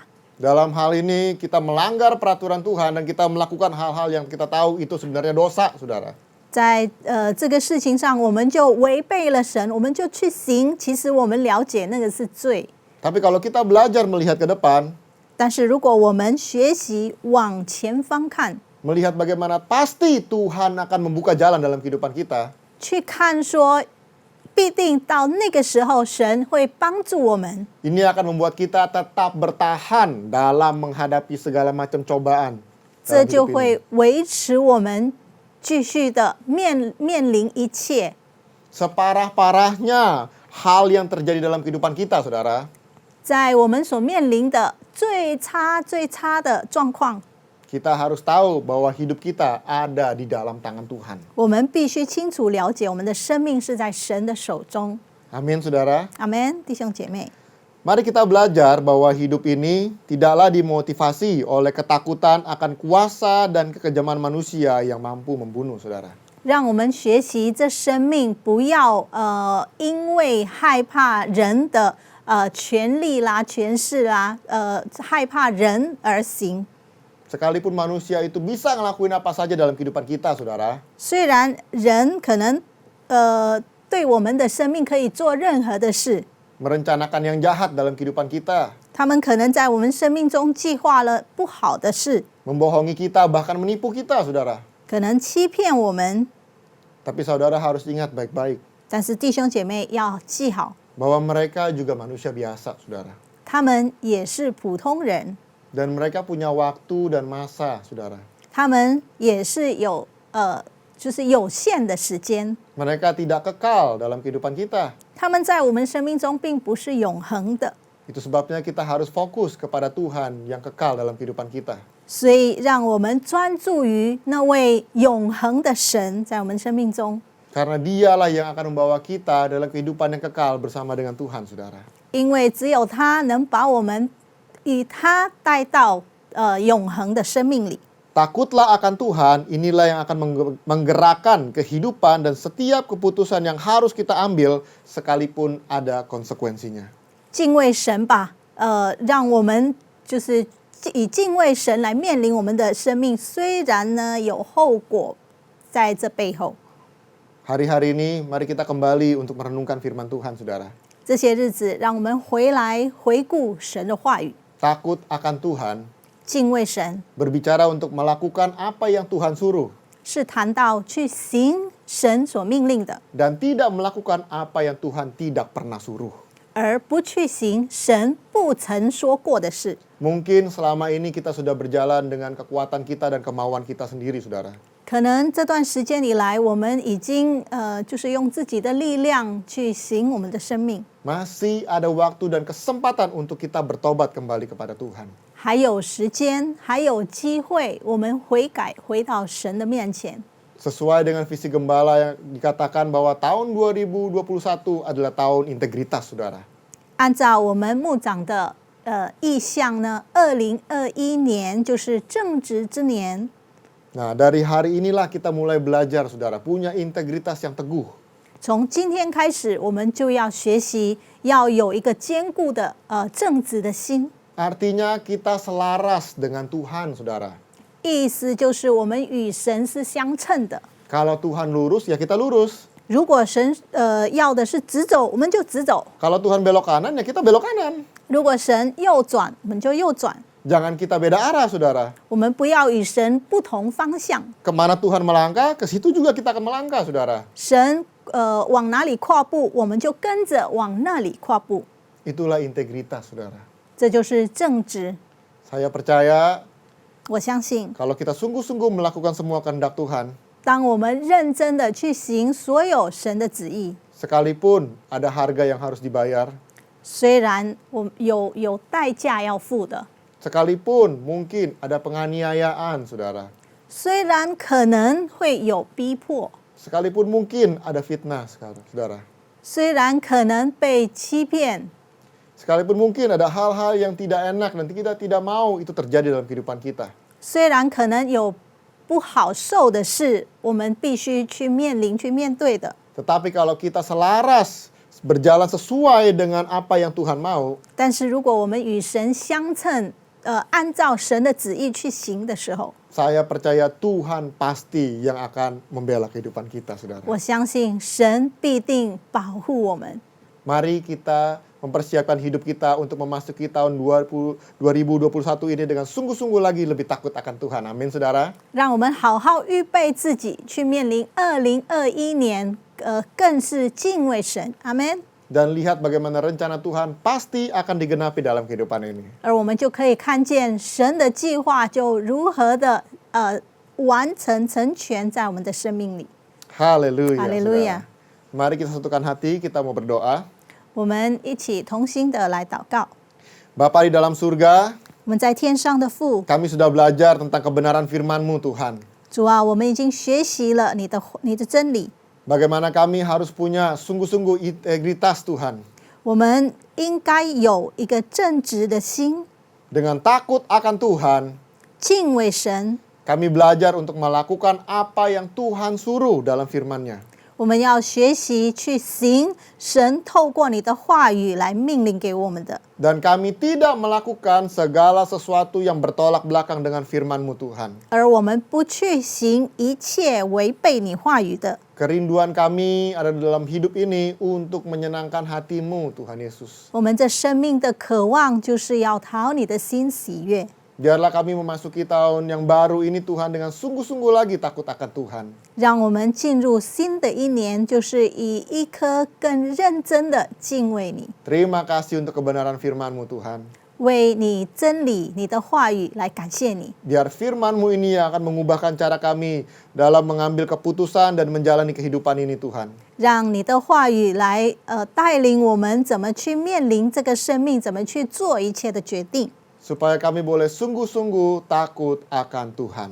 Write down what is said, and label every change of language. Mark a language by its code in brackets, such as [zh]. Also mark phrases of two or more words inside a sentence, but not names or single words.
[id] Dalam hal ini kita melanggar peraturan Tuhan dan kita melakukan hal-hal yang kita tahu itu sebenarnya dosa, saudara. [zh] 在这个事情上，我们就违背了神，我们就去行。其实我们了解那个是罪， [id] Tapi kalau kita belajar melihat ke depan, [zh] 但是如果我们学习往前方看， [id] melihat bagaimana pasti Tuhan akan membuka jalan dalam kehidupan kita, [zh] 去看说，必定到那个时候，神会帮助我们。 [id] ini akan membuat kita tetap bertahan dalam menghadapi segala macam cobaan. [zh] 这 [id] dalam [zh] 就 [id] hidup ini. [zh] 会维持我们继续的面临一切。 [id] Separah-parahnya hal yang terjadi dalam kehidupan kita, saudara, [zh] 在我们所面临的最差的状况， [id] kita harus tahu bahwa hidup kita ada di dalam tangan Tuhan. [zh] 我们必须清楚了解，我们的生命是在神的手中。 [id] Amin, saudara. [zh] 阿门，弟兄姐妹。 [id] Mari kita belajar bahwa hidup ini tidaklah dimotivasi oleh ketakutan akan kuasa dan kekejaman manusia yang mampu membunuh, saudara. [zh] 让我们学习这生命不要因为害怕人的权力啦、权势啦，害怕人而行。 [id] Sekalipun manusia itu bisa ngelakuin apa saja dalam kehidupan kita, saudara. [zh] 虽然人可能对我们的生命可以做任何的事， [id] Merencanakan yang jahat dalam kehidupan kita. [zh] 他们可能在我们生命中计划了不好的事， [id] Membohongi kita, bahkan menipu kita, saudara. [zh] 可能欺骗我们。 [id] Tapi saudara harus ingat baik-baik [zh] 但是弟兄姐妹要记好， [id] bahwa mereka juga manusia biasa, saudara. [zh] 他们也是普通人， [id] Dan mereka punya waktu dan masa, saudara. [zh] 他们也是有就是有限的时间。 [id] Mereka tidak kekal dalam kehidupan kita. [zh] 他们在我们生命中并不是永恒的， [id] Itu sebabnya kita harus fokus kepada Tuhan yang kekal dalam kehidupan kita. [zh] 所以让我们专注于那位永恒的神在我们生命中， [id] Karena dialah yang akan membawa kita dalam kehidupan yang kekal bersama dengan Tuhan, saudara. [zh] 因为只有他能把我们以他带到永恒的生命里。 [id] Takutlah akan Tuhan, inilah yang akan menggerakkan kehidupan dan setiap keputusan yang harus kita ambil sekalipun ada konsekuensinya. [zh] 敬畏神吧，让我们就是以敬畏神来面临我们的生命，虽然呢有后果在这背后。 [id] Hari-hari ini mari kita kembali untuk merenungkan firman Tuhan, saudara. [zh] 这些日子，让我们回来回顾神的话语， [id] Takut akan Tuhan, [zh] 敬畏神， [id] berbicara untuk melakukan apa yang Tuhan suruh, [zh] 是谈到去行神所命令的， [id] dan tidak melakukan apa yang Tuhan tidak pernah suruh. [zh] 而不去行神不曾说过的事。 [id] Mungkin selama ini kita sudah berjalan dengan kekuatan kita dan kemauan kita sendiri, saudara. [zh] 可能这段时间以来，我们已经就是用自己的力量去行我们的生命， [id] Masih ada waktu dan kesempatan untuk kita bertobat kembali kepada Tuhan. [zh] 还有时间，还有机会，我们悔改，回到神的面前。 [id] Sesuai dengan visi gembala yang dikatakan bahwa tahun 2021 adalah tahun integritas, saudara. [zh] 按照我们牧长的意向呢，2021年就是正直之年。 [id] Nah, dari hari inilah kita mulai belajar, saudara, punya integritas yang teguh. [zh] 从今天开始，我们就要学习，要有一个坚固的正直的心。 [id] Artinya kita selaras dengan Tuhan, saudara. [zh] 意思就是我们与神是相称的。 [id] Kalau Tuhan lurus, ya kita lurus. [zh] 如果神要的是直走，我们就直走； [id] Kalau Tuhan belok kanan, ya kita belok kanan. [zh] 如果神右转，我们就右转。 [id] Jangan kita beda arah, saudara. [zh] 我们不要与神不同方向。 [id] Kemana Tuhan melangkah, ke situ juga kita akan melangkah, saudara. [zh] 神往哪里跨步，我们就跟着往那里跨步。 [id] Itulah integritas, saudara. [zh] 这就是正直。 [id] Saya percaya [zh] 我相信， [id] kalau kita sungguh-sungguh melakukan semua kehendak Tuhan, [zh] 当我们认真的去行所有神的旨意， [id] sekalipun ada harga yang harus dibayar, [zh] 虽然我们有代价要付的， [id] sekalipun mungkin ada penganiayaan, saudara, [zh] 虽然可能会有逼迫， [id] sekalipun mungkin ada fitnah, saudara, [zh] 虽然可能被欺骗， [id] sekalipun mungkin ada hal-hal yang tidak enak dan kita tidak mau itu terjadi dalam kehidupan kita. [zh] 虽然可能有不好受的事，我们必须去面临、去面对的。 [id] Tetapi kalau kita selaras berjalan sesuai dengan apa yang Tuhan mau, [zh] 但是如果我们与神相称，按照神的旨意去行的时候， [id] saya percaya Tuhan pasti yang akan membela kehidupan kita, saudara. [zh] 我相信神必定保护我们。 [id] Mari kita mempersiapkan hidup kita untuk memasuki tahun 2021 ini dengan sungguh-sungguh lagi lebih takut akan Tuhan. Amin, saudara. [zh] 让我们好好预备自己，去面临2021年，更是敬畏神。阿门。 [id] Dan lihat bagaimana rencana Tuhan pasti akan digenapi dalam kehidupan ini. [zh] 而我们就可以看见神的计划就如何的完成成全在我们的生命里。 [id] Haleluya. Haleluya. Saudara. Mari kita satukan hati, kita mau berdoa. [zh] 我们一起同心的来祷告。 [id] Bapa di dalam surga, [zh] 我们在天上的父， [id] kami sudah belajar tentang kebenaran firman-Mu, Tuhan. [zh] 主啊，我们已经学习了你的真理， [id] Bagaimana kami harus punya sungguh-sungguh integritas, Tuhan. [zh] 我们应该有一个正直的心， [id] Dengan takut akan Tuhan, [zh] 敬畏神。 [id] kami belajar untuk melakukan apa yang Tuhan suruh dalam firman-Nya. [zh] 我们要学习去行神透过你的话语来命令给我们的， [id] Dan kami tidak melakukan segala sesuatu yang bertolak belakang dengan firman-Mu, Tuhan. [zh] 而我们不去行一切违背你话语的。 [id] Kerinduan kami ada dalam hidup ini untuk menyenangkan hati-Mu, Tuhan Yesus. [zh] 我们这生命的渴望就是要讨你的心喜悦。 [id] Biarlah kami memasuki tahun yang baru ini, Tuhan, dengan sungguh-sungguh lagi takut akan Tuhan. [zh] 让我们进入新的一年，就是以一颗更认真的敬畏你， [id] Terima kasih untuk kebenaran firman-Mu, Tuhan. [zh] 为你真理、你的话语来感谢你。 [id] Biar firman-Mu ini yang akan mengubahkan cara kami dalam mengambil keputusan dan menjalani kehidupan ini, Tuhan. [zh] 让你的话语来带领我们怎么去面临这个生命，怎么去做一切的决定， [id] Supaya kami boleh sungguh-sungguh takut akan Tuhan.